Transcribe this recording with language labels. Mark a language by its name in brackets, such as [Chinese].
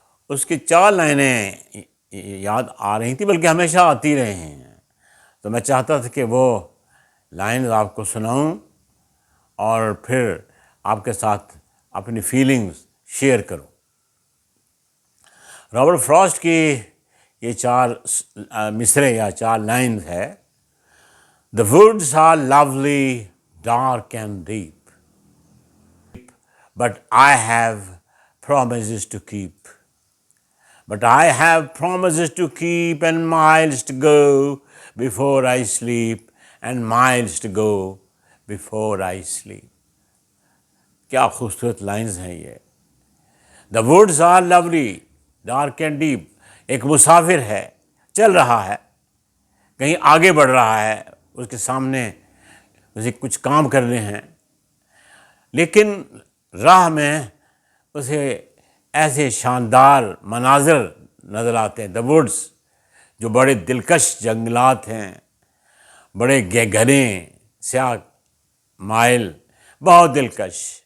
[Urdu] اس کی 4 لائنیں یاد آ رہی تھیں، بلکہ ہمیشہ آتی رہے ہیں۔ تو میں چاہتا تھا کہ وہ لائنز آپ کو سناؤں اور پھر آپ کے ساتھ اپنی فیلنگز شیئر کروں۔ رابرٹ فراسٹ کی یہ 4 مصرے یا 4 لائنز ہے: [English] The woods are lovely, dark and deep, but I have promises to keep. But I have promises to keep and miles to go before I sleep, and miles to go before I sleep. [Urdu] کیا خوبصورت lines ہیں یہ۔ [English] The woods are lovely, dark and deep. [Urdu] ایک مسافر ہے، چل رہا ہے، کہیں آگے بڑھ رہا ہے، اس کے سامنے اسے کچھ کام کرنے ہیں، لیکن راہ میں اسے ایسے شاندار مناظر نظر آتے ہیں۔ The woods جو بڑے دلکش جنگلات ہیں، بڑے گھنے سیاہ مائل، بہت دلکش۔